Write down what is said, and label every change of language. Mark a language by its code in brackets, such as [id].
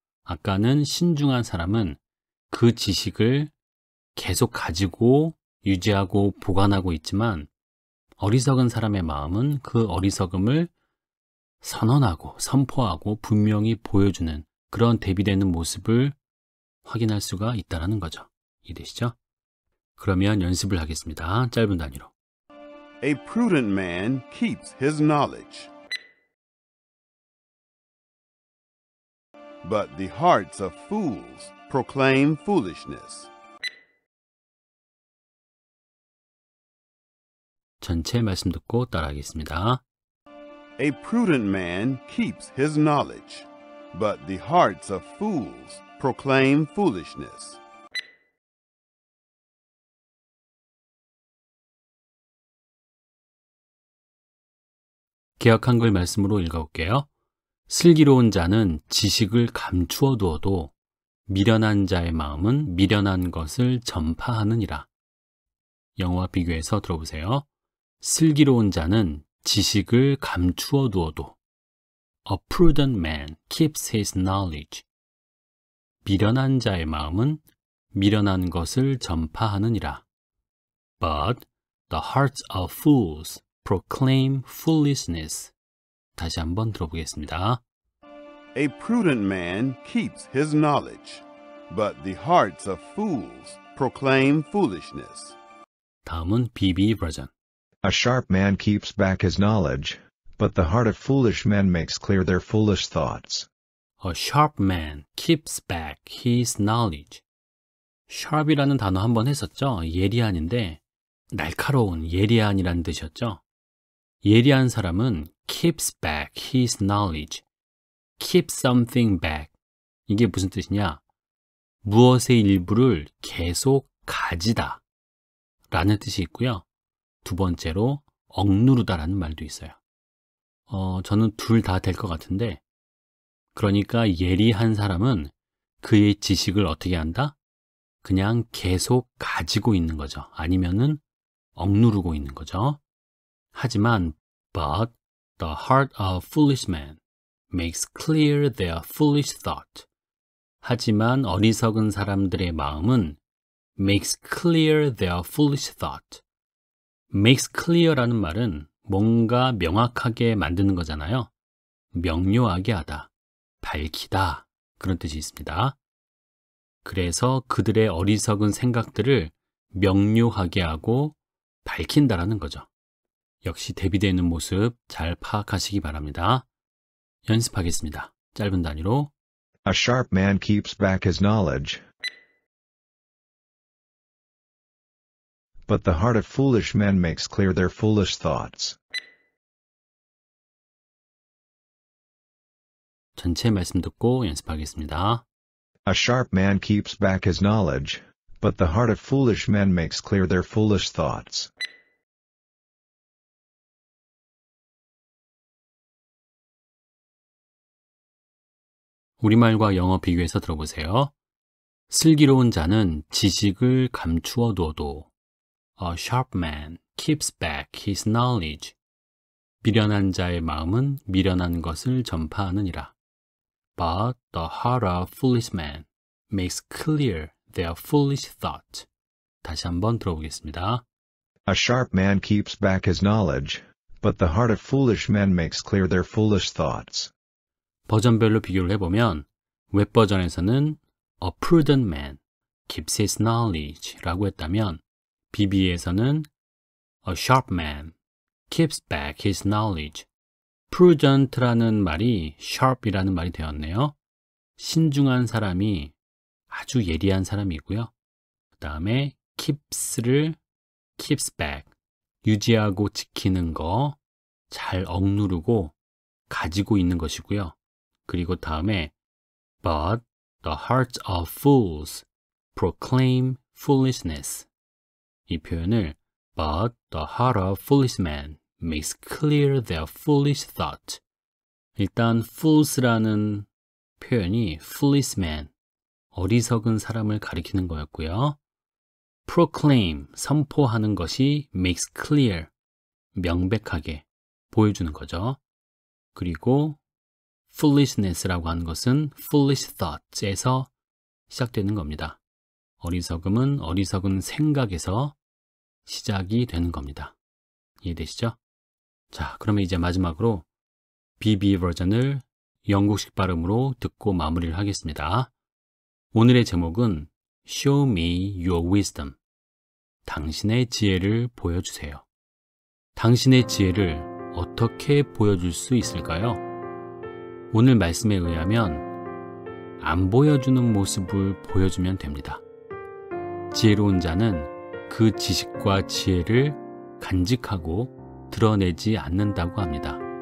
[ko] 아까는 신중한 사람은 그 지식을 계속 가지고 유지하고 보관하고 있지만 어리석은 사람의 마음은 그 어리석음을 선언하고 선포하고 분명히 보여주는 그런 대비되는 모습을 확인할 수가 있다는 거죠. 이해되시죠? 그러면 연습을 하겠습니다. 짧은 단위로. [en] A prudent man keeps his knowledge, but the hearts of fools proclaim foolishness. [ko] 전체 말씀 듣고 따라하겠습니다. [en] A prudent man keeps his knowledge, but the hearts of fools proclaim foolishness. [ko] 개역 한글 말씀으로 읽어볼게요. 슬기로운 자는 지식을 감추어 두어도 미련한 자의 마음은 미련한 것을 전파하느니라. 영어와 비교해서 들어보세요. 슬기로운 자는 지식을 감추어 두어도 [en] A prudent man keeps his knowledge. [ko] 미련한 자의 마음은 미련한 것을 전파하느니라. [en] But the hearts of fools proclaim foolishness. [ko] 다시 한번 들어보겠습니다. [en] A prudent man keeps his knowledge, but the hearts of fools proclaim foolishness. [ko] 다음은 BB 버전. [en] A sharp man keeps back his knowledge, but the heart of foolish men makes clear their foolish thoughts. A sharp man keeps back his knowledge. [ko] sharp이라는 단어 한번 했었죠. 예리한인데 날카로운, 예리한이라는 뜻이었죠. 예리한 사람은 [en] keeps back his knowledge. keep something back. [ko] 이게 무슨 뜻이냐? 무엇의 일부를 계속 가지다 라는 뜻이 있고요. 두 번째로 억누르다라는 말도 있어요. 저는 둘 다 될 것 같은데, 그러니까 예리한 사람은 그의 지식을 어떻게 한다? 그냥 계속 가지고 있는 거죠. 아니면은 억누르고 있는 거죠. 하지만 [en] but the heart of foolish man makes clear their foolish thought. [ko] 하지만 어리석은 사람들의 마음은 [en] makes clear their foolish thought. [ko] makes clear라는 말은 뭔가 명확하게 만드는 거잖아요. 명료하게 하다, 밝히다 그런 뜻이 있습니다. 그래서 그들의 어리석은 생각들을 명료하게 하고 밝힌다라는 거죠. 역시 대비되는 모습 잘 파악하시기 바랍니다. 연습하겠습니다. 짧은 단위로. [en] A sharp man keeps back his knowledge, but the heart of foolish men makes clear their foolish thoughts. [ko] 전체 말씀 듣고 연습하겠습니다. [en] A sharp man keeps back his knowledge, but the heart of foolish men makes clear their foolish thoughts. [ko] 우리말과 영어 비교해서 들어보세요. 슬기로운 자는 지식을 감추어 두어도 [en] A sharp man keeps back his knowledge. [ko] 미련한 자의 마음은 미련한 것을 전파하느니라. [en] But the heart of foolish man makes clear their foolish thought. [ko] 다시 한번 들어보겠습니다. [en] A sharp man keeps back his knowledge, but the heart of foolish men makes clear their foolish thoughts. [ko] 버전별로 비교를 해보면 웹버전에서는 [en] A prudent man keeps his knowledge [ko] 라고 했다면 BB에서는 [en] A sharp man keeps back his knowledge. [ko] prudent라는 말이 sharp이라는 말이 되었네요. 신중한 사람이 아주 예리한 사람이고요. 그 다음에 keeps를 keeps back, 유지하고 지키는 거, 잘 억누르고 가지고 있는 것이고요. 그리고 다음에 [en] But the hearts of fools proclaim foolishness. [ko] 이 표현을 [en] But the heart of foolish men makes clear their foolish thought. [ko] 일단 fools라는 표현이 foolish man, 어리석은 사람을 가리키는 거였고요. proclaim, 선포하는 것이 makes clear, 명백하게 보여주는 거죠. 그리고 foolishness라고 하는 것은 foolish thoughts에서 시작되는 겁니다. 어리석음은 어리석은 생각에서 시작이 되는 겁니다. 이해되시죠? 자, 그러면 이제 마지막으로 BB 버전을 영국식 발음으로 듣고 마무리를 하겠습니다. 오늘의 제목은 [en] Show me your wisdom. [ko] 당신의 지혜를 보여주세요. 당신의 지혜를 어떻게 보여줄 수 있을까요? 오늘 말씀에 의하면 안 보여주는 모습을 보여주면 됩니다. 지혜로운 자는 그 지식과 지혜를 간직하고 드러내지 않는다고 합니다.